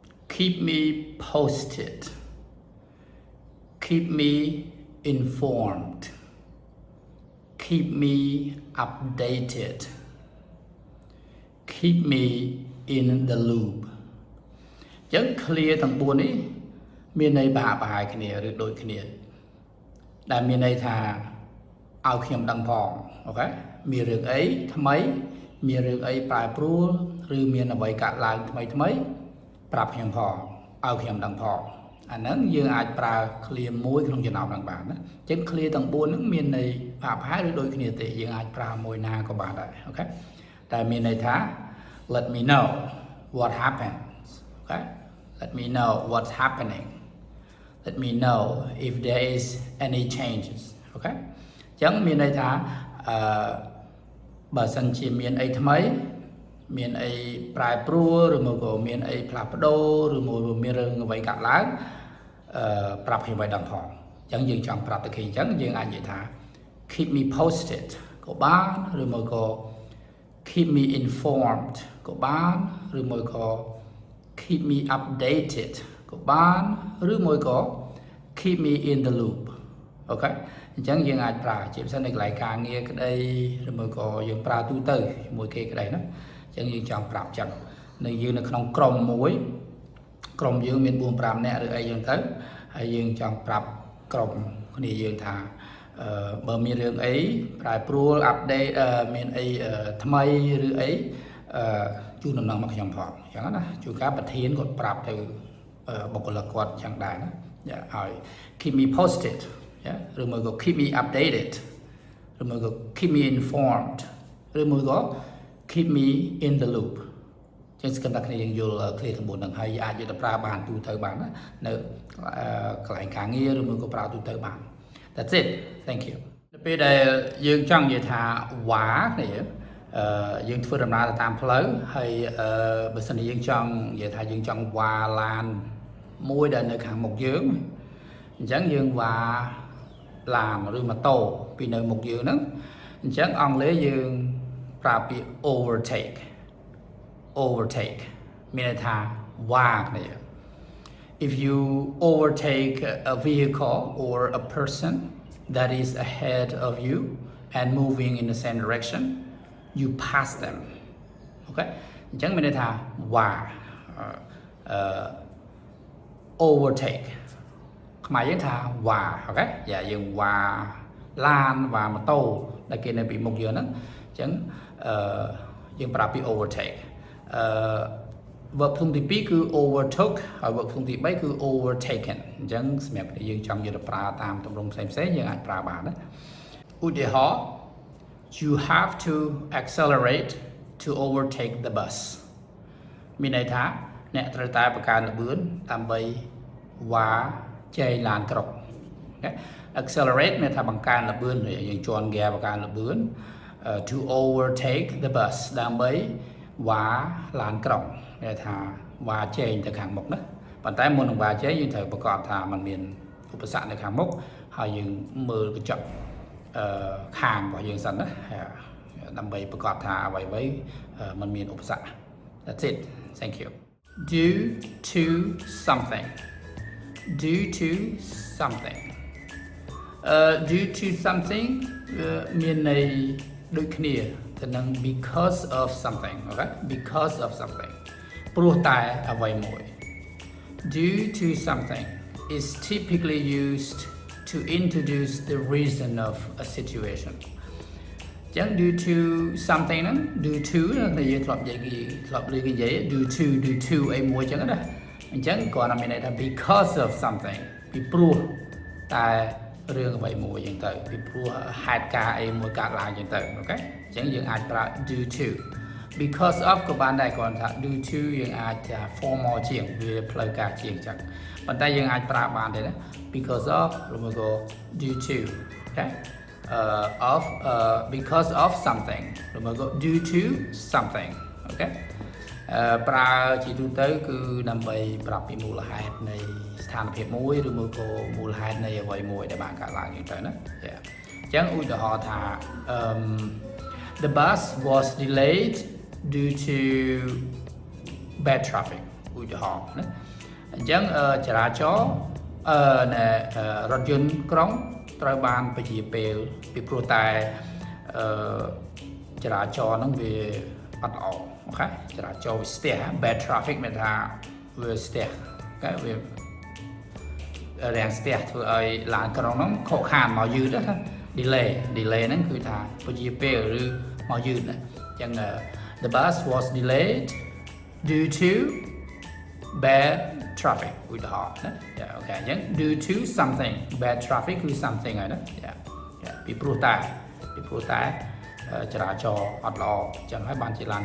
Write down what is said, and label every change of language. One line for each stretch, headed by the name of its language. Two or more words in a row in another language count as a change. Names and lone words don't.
English: keep me posted keep me informed keep me updated keep me in the loop
Khmer: ចឹង clear ទាំង4នេះមានន័យប្រហែលគ្នាឬដូចគ្នាដែលមានន័យ ថាឲ្យខ្ញុំដឹងផងអូខេមានរឿងអីថ្មីមានរឿងអីប្រែប្រួលឬមានអ្វីកើតឡើង ថ្មីប្រាប់ខ្ញុំផងឲ្យខ្ញុំដឹងផងអាហ្នឹងយើងអាចប្រើ clear មួយក្នុងចំណោមហ្នឹងបានណាអញ្ចឹង clear ទាំង4ហ្នឹងមានន័យប្រហែលឬដូចគ្នាទេយើងអាចប្រើមួយណាក៏បានដែរអូខេតែមានន័យថា
English: let me know what happens okay let me know what's happening let me know if there is any changes okay
Khmer: អញ្ចឹងមានន័យថា បើសិនជាមានអីថ្មីមានអីប្រែប្រួលឬមកក៏មានអីផ្លាស់ប្ដូរឬមកមានរឿងអ្វីកើតឡើងប្រាប់ខ្ញុំឲ្យដឹងផងអញ្ចឹងយើងចង់ប្រាប់តែគេអញ្ចឹងយើងអាចនិយាយថា
English: keep me posted
Khmer: ក៏បានឬមកក៏
English: keep me informed
Khmer: ក៏បានឬមួយក៏
English: keep me updated
Khmer: ក៏បានឬមួយក៏
English: keep me in the
Khmer: loop អូខេអញ្ចឹងយើងអាចប្រើជាពិសេសនៅកន្លែងការងារក្តីឬមួយក៏យើងប្រើទូទៅជាមួយគេក្តីណាអញ្ចឹងយើងចង់ប្រាប់ចឹងនៅយើងនៅក្នុងក្រុមមួយក្រុមយើងមាន 4-5 នាក់ឬអីចឹងទៅហើយយើងចង់ប្រាប់ ក្រុមគ្នាយើងថាបើមានរឿងអីប្រែប្រួល update មានអីថ្មីឬអីជូនដំណឹងមកខ្ញុំផងអញ្ចឹងណាជួនកាលប្រធានគាត់ប្រាប់ទៅបុគ្គលិកគាត់ចឹង ដែរណាឲ្យ
English: keep me posted
Khmer: ឬមួយក៏
English: keep me updated
Khmer: ឬមួយក៏
English: keep me informed
Khmer: ឬមួយក៏
English: keep me in the loop
Khmer: ចឹងស្គិនតែ គ្នាយើងយល់ clear ទាំង4ហ្នឹងហើយអាចយកទៅប្រើបានទូទៅបានណានៅកន្លែងការងារឬមួយក៏ប្រើទូទៅបាន
English: That's it thank you
Khmer: ដល់ពេលដែលយើងចង់និយាយថាវ៉ាគ្នាយើងធ្វើដំណើរទៅតាមផ្លូវហើយបើសិនជាយើងចង់និយាយថាយើងចង់វ៉ាឡានមួយដែលនៅខាងមុខយើងអញ្ចឹងយើងវ៉ាឡានឬម៉ូតូពីនៅមុខយើងហ្នឹងអញ្ចឹងអង់គ្លេសយើងប្រើពាក្យ overtake មានន័យថាវ៉ាគ្នា
English: if you overtake a vehicle or a person that is ahead of you and moving in the same direction you pass them okay
Khmer: អញ្ចឹងមានន័យថាវ៉ា overtake ខ្មែរយើងថាវ៉ាអូខេយើងវ៉ាឡានវ៉ាម៉ូតូដែលគេនៅពីមុខយើងហ្នឹងអញ្ចឹងយើងប្រើពាក្យ overtake verb ធំទី2គឺ overtook ហើយ verb ធំទី3គឺ overtaken អញ្ចឹងសម្រាប់តែយើងចង់យកទៅប្រើតាមទម្រង់ផ្សេងៗយើងអាចប្រើបានណាឧទាហ រណ៍
English: you have to accelerate to overtake the bus
Khmer: មានន័យថាអ្នកត្រូវតែបង្កើនល្បឿនដើម្បីវ៉ាចែកឡានក្រុង accelerate មានថាបង្កើនល្បឿនយើងជន់ហ្គាបង្កើនល្បឿន
English: to overtake the bus
Khmer: ដើម្បីវ៉ាឡានក្រុងមានថាវ៉ាចែងទៅខាងមុខណាប៉ុន្តែមុននឹងវ៉ាចែងយើងត្រូវប្រកាសថាมันមានឧបសគ្គនៅខាងមុខហើយយើងមើលកញ្ចក់ខាងរបស់យើងសិនណាដើម្បីប្រកាសថាអ្វីៗมันមានឧបសគ្គ
English: That's it thank you due to something
Khmer: due to something
English: due to something
Khmer: មានន័យដូចគ្នាទៅនឹង
English: because of something okay because of something
Khmer: ព្រោះតែអ្វីមួយ
English: due to something is typically used to introduce the reason of a situation ចឹង due to something ហ្នឹង due to
Khmer: តែយើងធ្លាប់និយាយ
English: due to
Khmer: អីមួយចឹង ណាអញ្ចឹងគាត់ថាមានន័យថា because of something ពីព្រោះតែរឿងអ្វីមួយចឹងទៅពីព្រោះហេតុការណ៍អីមួយកើតឡើងចឹងទៅអូខេអញ្ចឹងយើងអាចប្រើ
English: due to because of
Khmer: ក៏បានដែរគាត់ថា
English: due to
Khmer: យើងអាចថា formal ជាងវាផ្លូវការជាងចឹងប៉ុន្តែយើងអាចប្រើបានដែរណា
English: because of
Khmer: ឬមកក៏
English: due to
Khmer: អូខេ
English: because of something
Khmer: ឬមកក៏
English: due to something
Khmer: អូខេប្រើជាទូទៅគឺដើម្បីប្រាប់ពីមូលហេតុនៃស្ថានភាពមួយឬមួយក៏មូលហេតុនៃអ្វីមួយដែលបានកើតឡើងចឹងទៅណាអញ្ចឹងឧទាហរណ៍ថា
English: the bus was delayed due to bad traffic
Khmer: ឧទាហរណ៍ណាអញ្ចឹងចរាចរណ៍រថយន្តក្រុងត្រូវបានពជាពេលពីព្រោះតែចរាចរណ៍ហ្នឹងវាអត់ល្អអូខេច រាចរណ៍វាស្ទះ
English: bad traffic
Khmer: មានថាវាស្ទះគេវារាំងស្ទះធ្វើឲ្យឡានក្រុងហ្នឹងខកខានមកយឺតណា delay ហ្នឹងគឺថាពជាពេល ឬមកយឺតណាអញ្ចឹង
English: the bus was delayed due to bad traffic
Khmer: ឧទាហរណ៍ណាអូខេអញ្ចឹង
English: due to something bad
Khmer: traffic គឺ something ហើយណាពីព្រោះតែចរាចរណ៍អត់ល្អអញ្ចឹងហើយបានជាឡាន